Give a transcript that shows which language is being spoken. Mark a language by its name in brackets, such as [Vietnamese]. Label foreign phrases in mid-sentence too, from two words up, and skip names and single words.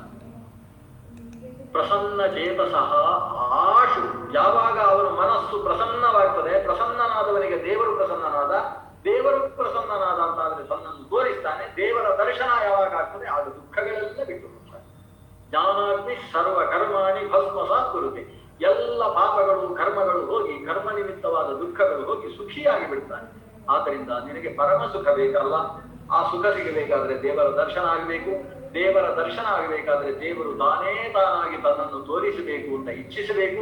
[Sanskrit] ಪ್ರಸನ್ನ ಚೇತಸಃ ಆಶು, [Kannada] ಯಾವಾಗ ಅವನ ಮನಸ್ಸು ಪ್ರಸನ್ನವಾಗ್ತದೆ, ಪ್ರಸನ್ನನಾದವನಿಗೆ ದೇವರು ಪ್ರಸನ್ನನಾದ, ದೇವರು ಪ್ರಸನ್ನನಾದ ಅಂತಾದ್ರೆ ತನ್ನನ್ನು ತೋರಿಸ್ತಾನೆ. ದೇವರ ದರ್ಶನ ಯಾವಾಗ ಆಗ್ತದೆ ಆಗ ದುಃಖಗಳೆಲ್ಲ ಬಿಟ್ಟು ಹೋಗ್ತಾನೆ. [Sanskrit] ಜ್ಞಾನಾಗ್ನಿ ಸರ್ವ ಕರ್ಮಾಣಿ ಭಸ್ಮಸಾತ್ ಕುರುತೆ, [Kannada] ಎಲ್ಲ ಪಾಪಗಳು ಕರ್ಮಗಳು ಹೋಗಿ, ಕರ್ಮ ನಿಮಿತ್ತವಾದ ದುಃಖಗಳು ಹೋಗಿ ಸುಖಿಯಾಗಿ ಬಿಡ್ತಾನೆ. ಆದ್ದರಿಂದ ನಿನಗೆ ಪರಮ ಸುಖ ಬೇಕಲ್ಲ, ಆ ಸುಖ ಸಿಗಬೇಕಾದ್ರೆ ದೇವರ ದರ್ಶನ ಆಗಬೇಕು. ದೇವರ ದರ್ಶನ ಆಗಬೇಕಾದ್ರೆ ದೇವರು ತಾನೇ ತಾನಾಗಿ ತನ್ನನ್ನು ತೋರಿಸಬೇಕು ಅಂತ ಇಚ್ಛಿಸಬೇಕು.